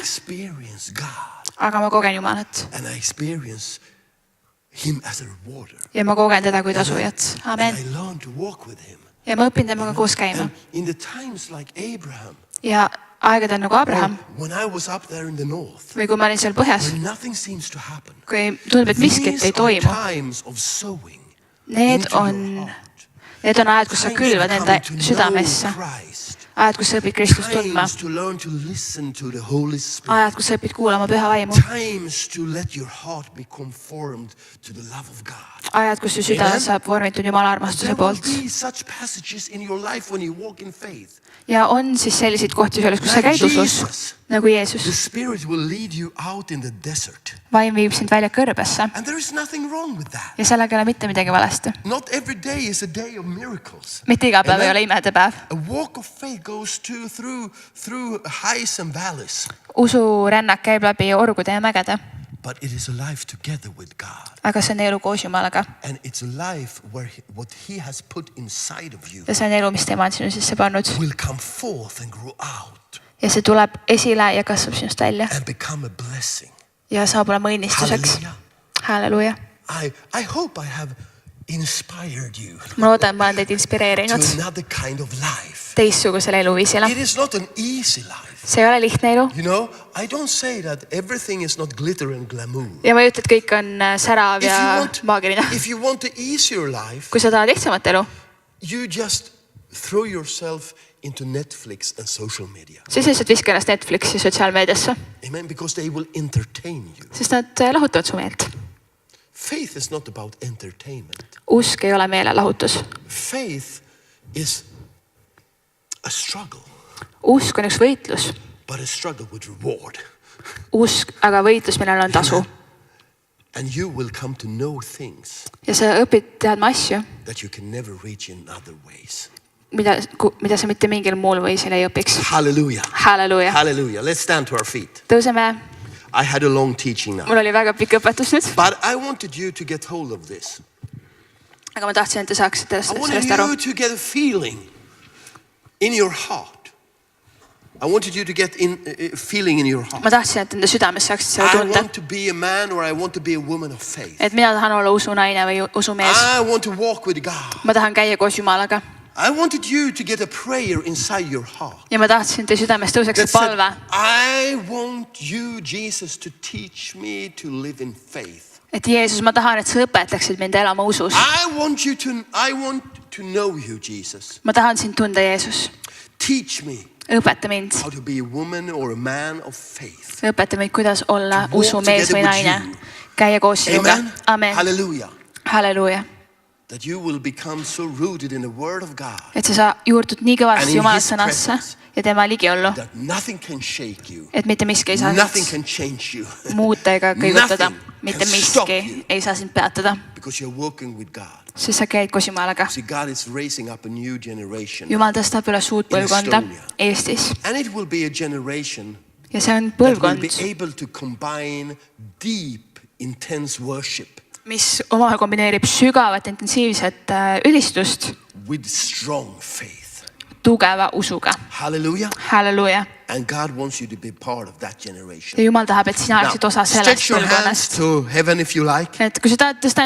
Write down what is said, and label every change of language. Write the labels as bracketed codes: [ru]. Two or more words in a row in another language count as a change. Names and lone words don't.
[en] experience God [et] aga ma kogen Jumalat [en] and I experience Him as a rewarder. [et] ja ma kogen teda kui tasujat. [en] And Amen. I learn to walk with Him. [et] Ja ma õpin temaga koos käima. [en] And in the times like Abraham, [et] Ja aegadel nagu Abraham [en] when I was up there in the north, [et] või kui ma olin seal põhjas, [en] when nothing seems to happen, [et] kui tundub, et miskit [en] these [et] ei [en] are [et] toimu, [en] times of sowing [et] need [en] into your [et] on [en] heart. [et] ajad, kus sa külvad enda südamesse, ajad, kus sa õpid Kristust tundma, [en] Times to learn to listen to the Holy Spirit. [et] ajad, kus sa õpid kuulama püha vaimu, [en] Times to let your heart be conformed to the love of God. [et] ajad, kus su süda [en] Amen. [et] saab vormitud Jumala armastuse [en] There will [et] poolt. [en] be such passages in your life when you walk in faith. [et] Ja on siis selliseid kohti selles, kus sa käid usus, nagu [en] The [et] Jeesus. [en] Spirit will lead you out in the desert. [et] Vaim viib sind välja kõrbesse [en] And there is nothing wrong with that. [et] ja sellega ei ole mitte midagi valesti. [en] Not every day is a day of miracles. [et] Mitte iga päev ei [en] Amen. [et] ole imede päev. [en] A walk of faith goes through highs and valleys. [et] Usurännak käib läbi orgude ja mägede, [en] But it is a life together with God. [et] aga see on elu koos Jumalaga. [en] And it's a life where what He has put inside of you [et] Ja see on elu, mis tema on sinu sisse pannud. [en] will come forth and grow out [et] Ja see tuleb esile ja kasvab sinust välja [en] and become a blessing. [et] ja saab olema õnnistuseks. Halleluuja. [en] I hope I have inspired you [et] Ma loodan, ma olen teid [en] to [et] inspireerinud [en] another kind of life. [et] teistsugusele eluviisile. [en] It is not an easy life. [et] See ei ole lihtne elu. [en] You know, I don't say that everything is not glitter and glamour. [et] Ja ma ei ütle, et kõik on särav ja maagiline. [en] If you want to ease your life, [et] Kui sa tahad lihtsamat elu, [en] you just throw yourself into Netflix and social media. [et] siis lihtsalt viska ennast Netflixi sotsiaalmeediasse, [en] Amen. Because they will entertain you. [et] sest nad lahutavad su meelt. [en] Faith is not about entertainment. [et] Usk ei ole meelelahutus. [en] Faith is a struggle, [et] Usk on üks võitlus. [en] but a struggle with reward. [et] Usk, aga võitlus, millel on tasu. [en] And you will come to know things [et] Ja sa õpid teadma asju, [en] that you can never reach in other ways. [et] mida sa mitte mingil muul viisil ei õpiks. [en] Hallelujah. [et] Halleluja. [en] Hallelujah. Let's stand to our feet. [et] Tõuseme. [en] I had a long teaching now. [et] Mul oli väga pikk õpetus nüüd, [en] But I wanted you to get hold of this. [et] aga ma tahtsin, et te saaksite [en] I wanted [et] sellest aru. [en] you to get a feeling in your heart. I wanted you to get a feeling in your heart. [et] Ma tahtsin, et enda südames saaksite seda [en] I [et] tunda, [en] want to be a man or I want to be a woman of faith. [et] et mina tahan olla usunaine või usumees. [en] I want to walk with God. [et] Ma tahan käia koos Jumalaga. [en] I wanted you to get a prayer inside your heart. [et] Ja ma tahtsin, et teie südames tõuseks [en] That [et] see [en] said, [et] palve, [en] I want you, Jesus, to teach me to live in faith. [et] et Jeesus, ma tahan, et sa õpetaksid mind elama usus. [en] I want to know you, Jesus. [et] Ma tahan sind tunda, Jeesus. [en] Teach me [et] Õpeta mind. [en] how to be a woman or a man of faith. [et] Õpeta meid, kuidas olla [en] To walk [et] usumees [en] together [et] või [en] with [et] naine. [en] you. [et] Käia koos sinuga. [en] Amen. [et] Amen. [en] Hallelujah. [et] Halleluja. [en] That you will become so rooted in the word of God [et] Et sa juurtud nii [en] And [et] kõvasti [en] in [et] Jumala [en] his [et] sõnasse [en] presence. [et] ja tema ligiollu, [en] that nothing can shake you. [et] et mitte miski ei saa [en] Nothing [et] sind [en] can change you. [et] muuta ega kõigutada. [en] Nothing [et] Mitte [en] can stop [et] miski [en] you. [et] ei saa sind peatada, [en] Because you're walking with God. [et] sest sa käid koos Jumalaga. [en] See, God is raising up a new generation. [et] Jumal tõstab üles uut [en] In [et] põlvkonda [en] Estonia. [et] Eestis [en] And it will be a generation [et] ja see on [en] that will be [et] põlvkond, [en] able to combine deep, intense worship [et] mis omavahel kombineerib sügavat intensiivset ülistust [en] with strong faith. [et] tugeva usuga. [en] Hallelujah. [et] Halleluuja. [en] And God wants you to be part of that generation. [et] Ja Jumal tahab, et sina oleksid osa sellest [en] stretch your hands [et] põlvkonnast. [en] to heaven if you like. [et] Et kui sa tahad tõsta